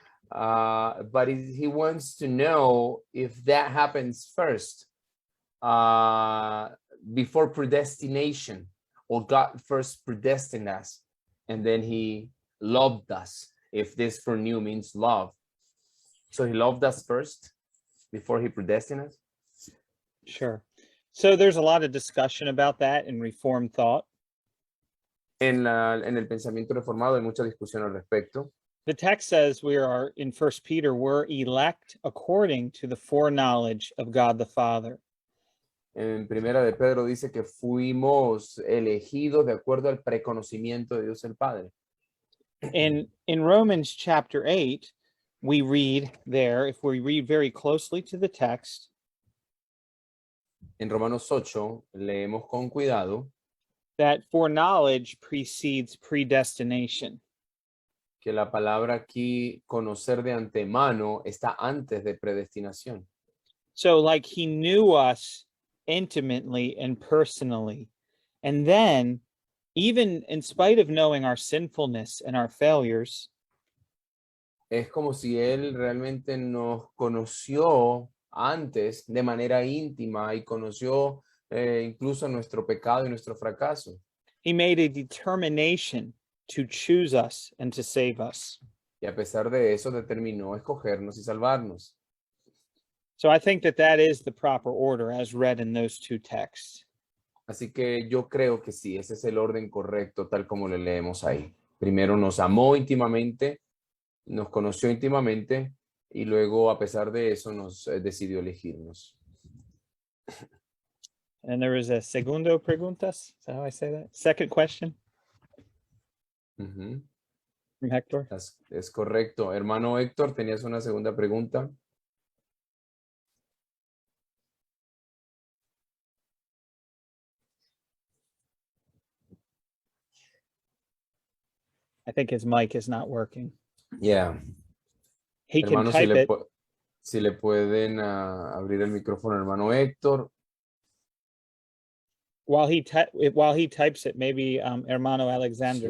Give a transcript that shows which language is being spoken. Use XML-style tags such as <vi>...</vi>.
<en>But he wants to know if that happens first before predestination, or God first predestined us and then he loved us, if this foreknew means love. So he loved us first before he predestined us? Sure. So there's a lot of discussion about that in Reformed thought.</en> <es>En el pensamiento reformado hay mucha discusión al respecto.</es> <en>The text says we are, in 1 Peter, we're elect according to the foreknowledge of God the Father.</en> <es>En Primera de Pedro dice que fuimos elegidos de acuerdo al preconocimiento de Dios el Padre.</es> <en>In Romans chapter 8, we read there, if we read very closely to the text,</en> <es>En Romanos 8 leemos con cuidado</es> <en>that foreknowledge precedes predestination.</en> <es>que la palabra aquí, conocer de antemano, está antes de predestinación.</es> <en>So like he knew us intimately and personally. And then, even in spite of knowing our sinfulness and our failures,</en> <es>Es como si él realmente nos conoció antes de manera íntima y conoció incluso nuestro pecado y nuestro fracaso.</es> <en>he made a determination to choose us and to save us.</en> <es>Y a pesar de eso determinó escogernos y salvarnos.</es> <en>So I think that that is the proper order as read in those two texts.</en> <es>Así que yo creo que sí, ese es el orden correcto, tal como lo leemos ahí. Primero nos amó íntimamente, nos conoció íntimamente y luego, a pesar de eso, nos decidió elegirnos.</es> <en>And there was a</en> <es>segundo preguntas.</es> <en>Is that how I say that? Second question Ujú, from Hector.</en> <es>es correcto. Hermano Héctor, ¿tenías una segunda pregunta?</es> <en>I think his mic is not working. Yeah. He can</en> <es>Hermano,</es> <en>type it.</en> <es>si le pueden abrir el micrófono, hermano Héctor.</es> <en>While he types it, maybe Hermano Alexander</en>